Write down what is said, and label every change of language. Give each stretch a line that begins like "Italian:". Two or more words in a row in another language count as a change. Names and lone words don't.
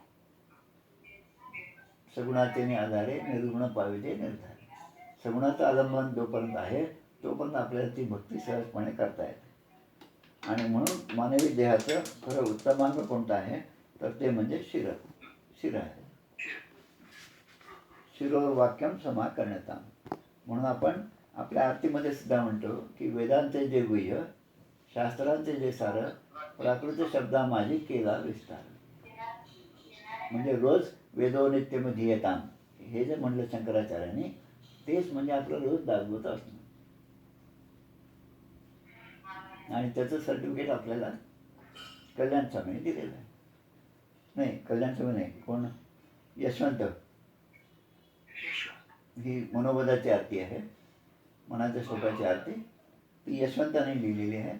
Marathi: सगुणाचे आधारे निर्गुण पाविजे निर्धारे. सगुणाचं आलंबन जोपर्यंत आहे तोपर्यंत आपल्याला ती भक्ती सहजपणे करता येते. आणि म्हणून मानवी देहाचं खरं उत्तमांग कोणतं आहे तर ते म्हणजे शिर, शिर आहे. शिरोर वाक्यम समा करण्याचा. म्हणून आपण आपल्या आरतीमध्ये सुद्धा म्हणतो की वेदांचे जे गुह्य, शास्त्रांचे जे सार, प्राकृत शब्दा माझी केला विस्तार. म्हणजे रोज
Sanskrit: वेदो नित्यम धियताम
Marathi: हे जे म्हणलं शंकराचार्यांनी तेच म्हणजे आपलं रोज दासबोध असणं. आणि त्याचं सर्टिफिकेट आपल्याला कल्याण स्वामीने दिलेलं आहे. नाही, कल्याण स्वामी नाही, कोण? यशवंत. ही मनोबोधाची आरती आहे, मनाच्या श्लोकाची आरती, ती यशवंताने लिहिलेली आहे.